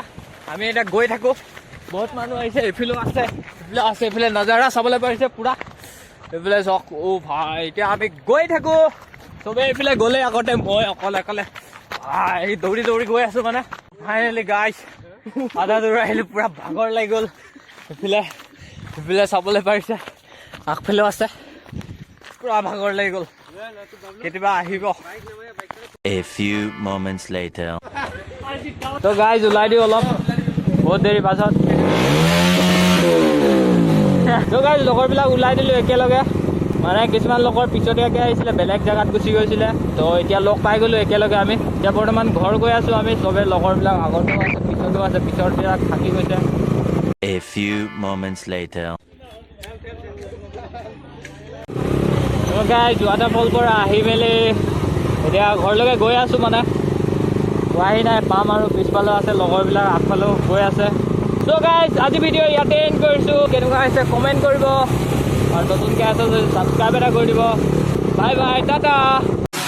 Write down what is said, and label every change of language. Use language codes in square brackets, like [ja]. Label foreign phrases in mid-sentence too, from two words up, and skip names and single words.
[as] আমি এতিয়া গৈ থাকোঁ বহুত মানুহ আহিছে এইফালেও আছে এইফালে আছে এইফালে নজাৰা চাবলৈ পাৰিছে পুৰা এইফালে চাওক ভাই এতিয়া আমি গৈ থাকোঁ চবেই এইফালে গ'লে আগতে মই অকলে অকলে ভাই দৌৰি দৌৰি গৈ আছোঁ মানে [en] finally guys [as] আধা দৌৰ আহিলোঁ পুৰা ভাগৰ লাগি গ'ল এইফালে এইফালে চাবলৈ পাৰিছে আগফালেও আছে পুৰা ভাগৰ লাগি গ'ল কেতিয়াবা আহিব [en] A few moments later. [as] তো গাইজ ওলাই দিওঁ অলপ বহুত দেৰি পাছত তো গাইজ লগৰবিলাক ওলাই দিলোঁ একেলগে মানে কিছুমান লগৰ পিছতীয়াকৈ আহিছিলে বেলেগ জেগাত গুচি গৈছিলে তো এতিয়া লগ পাই গ'লোঁ একেলগে আমি এতিয়া বৰ্তমান ঘৰ গৈ আছোঁ আমি চবেই লগৰবিলাক আগতো আছে পিছতো আছে পিছৰবিলাক থাকি গৈছে [en] A few moments later. [as] তো গাইজ ৱাটাৰফল পৰা আহি মেলি এতিয়া ঘৰলৈকে গৈ আছোঁ মানে পোৱাহি নাই পাম আৰু পিছফালেও আছে লগৰবিলাক আগফালেও গৈ আছে তো গাইজ আজি ভিডিঅ' ইয়াতে এণ্ড কৰিছোঁ কেনেকুৱা হৈছে কমেণ্ট কৰিব আৰু নতুনকৈ আছে যদি ছাবস্ক্ৰাইব এটা কৰি দিব [en] bye bye [as] টাটা